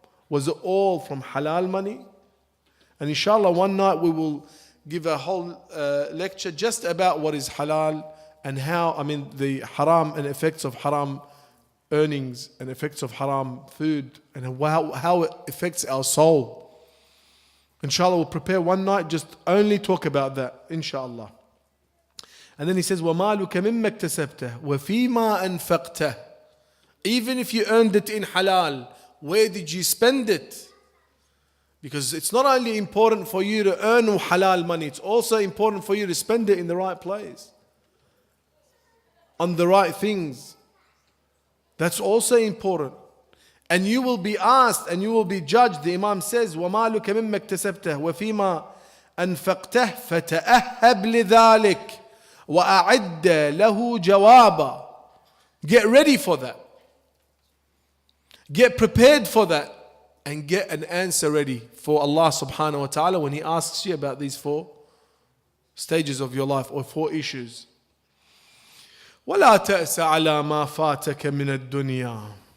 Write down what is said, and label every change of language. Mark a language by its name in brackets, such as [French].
[English] Was it all from halal money? And inshallah one night we will give a whole lecture just about what is halal and how, the haram and effects of haram earnings and effects of haram food and how it affects our soul. Inshallah, we'll prepare one night, just only talk about that, inshallah. And then he says, وَمَالُكَ مِمَّا اكْتَسَبْتَهُ وَفِيمَا أَنفَقْتَهُ. Even if you earned it in halal, where did you spend it? Because it's not only important for you to earn halal money, it's also important for you to spend it in the right place, on the right things. That's also important. And you will be asked and you will be judged. [Arabic] The Imam says, وَمَالُكَ مِمَّا اكْتَسَبْتَهُ وَفِيمَا أَنفَقْتَهُ فَتَأَهَّبْ لِذَلِكَ وَأَعِدَّ لَهُ جَوَابًا. [English] Get ready for that. Get prepared for that. And get an answer ready for Allah subhanahu wa ta'ala when He asks you about these 4 stages of your life or 4 issues. [Arabic] وَلَا تَأْسَ عَلَى مَا فَاتَكَ مِنَ الدُّنْيَا.